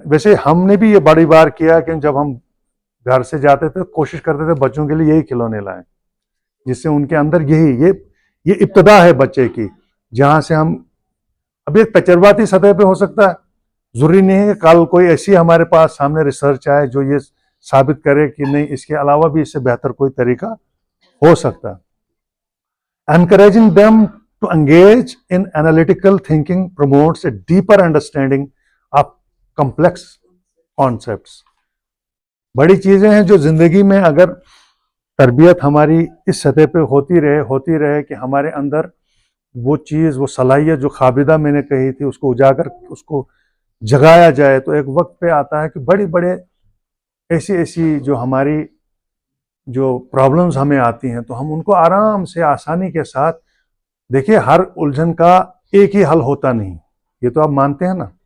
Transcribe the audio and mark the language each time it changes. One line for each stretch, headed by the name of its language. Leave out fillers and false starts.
Urdu: ویسے ہم نے بھی یہ بڑی بار کیا کہ جب ہم گھر سے جاتے تھے کوشش کرتے تھے بچوں کے لیے یہی کھلونے لائیں، جس سے ان کے اندر یہ ابتدا ہے بچے کی، جہاں سے ہم اب ایک تجرباتی سطح پہ ہو سکتا ہے. ضروری نہیں ہے کہ کل کوئی ایسی ہمارے پاس سامنے ریسرچ آئے جو یہ ثابت کرے کہ نہیں، اس کے علاوہ بھی اس سے بہتر کوئی طریقہ ہو سکتا ہے.
English: Encouraging them to engage in analytical thinking promotes a deeper understanding of complex concepts.
Urdu: بڑی چیزیں ہیں جو زندگی میں اگر تربیت ہماری اس سطح پہ ہوتی رہے کہ ہمارے اندر وہ چیز، وہ صلاحیت جو خوابیدہ میں نے کہی تھی اس کو اجاگر، اس کو جگایا جائے، تو ایک وقت پہ آتا ہے کہ بڑے ایسی جو ہماری جو پرابلمز ہمیں آتی ہیں تو ہم ان کو آرام سے آسانی کے ساتھ، دیکھیے ہر الجھن کا ایک ہی حل ہوتا نہیں، یہ تو آپ مانتے ہیں نا.